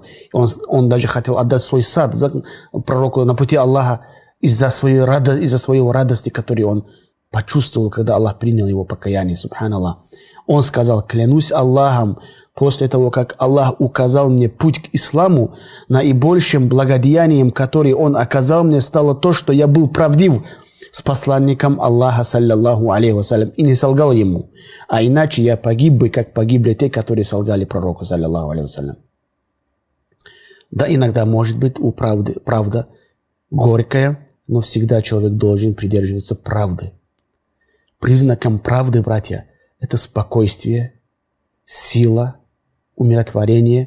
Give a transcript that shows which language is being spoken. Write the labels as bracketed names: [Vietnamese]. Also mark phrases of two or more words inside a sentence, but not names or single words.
[Russian] Он даже хотел отдать свой сад пророку на пути Аллаха из-за своей радости, которую он почувствовал, когда Аллах принял его покаяние. Субханаллах. Он сказал: клянусь Аллахом, после того, как Аллах указал мне путь к исламу, наибольшим благодеянием, которое Он оказал мне, стало то, что я был правдив с посланником Аллаха, [Arabic] صلى الله عليه وسلم, [Russian] и не солгал ему. А иначе я погиб бы, как погибли те, которые солгали пророку, [Arabic] صلى الله عليه وسلم. [Russian] Да, иногда может быть у правда горькая, но всегда человек должен придерживаться правды. Признаком правды, братья, это спокойствие, сила, умиротворение.